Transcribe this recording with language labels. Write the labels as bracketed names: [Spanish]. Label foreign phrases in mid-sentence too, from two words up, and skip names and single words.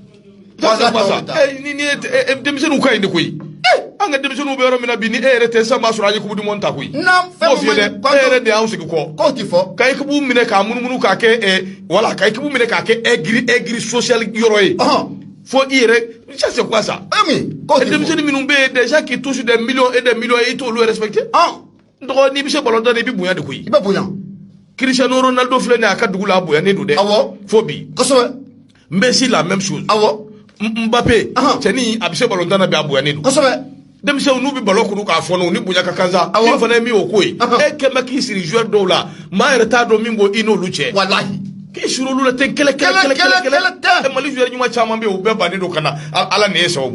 [Bambara] ni denmisɛnninw ka ɲi de koyi an ka denmisɛnninw bɛ yɔrɔ min na bi ni e yɛrɛ tɛ sisan b'a sɔrɔ an ye [French] coupe du monde [Bambara] ta koyi e yɛrɛ de y'anw sigi kɔ k'o ti fɔ ka équipe minɛ k'a munumunu k'a kɛ voilà ka équipe minɛ k'a kɛ [French] aigri social [Bambara] yɔrɔ ye fo i yɛrɛ [French] ça c'est quoi ça [Bambara] denmisɛnnin minnu bɛ yen [French] déjà qui touchent des millions et des millions [Bambara] i t'olu respecter n tɔgɔ n'i bɛ se [French] ballon d'or [Bambara] i bɛ bonya de koyi i bɛ bonya Cristiano Ronaldo filɛ nin ye a ka dugu la a bonyalen don dɛ fo bi kosɛbɛ Messi [French] la même chose [Bambara] Mbappé cɛni a bɛ se [French] ballon d'or [Bambara] na bi a bonyalen don kosɛbɛ denmisɛnw n'u bɛ ballon kuru k'a fɔnɔ ni bonya ka kan sa e fana ye min o ko ye e kɛ bɛ k'i siri joueur dɔw la maa yɛrɛ t'a dɔn min b'o i n'olu cɛ walahi k'i siri olu la ten kɛlɛ Mali joueur ɲuman caman bɛ yen u bɛɛ bannen don ka na ala nin ye sababu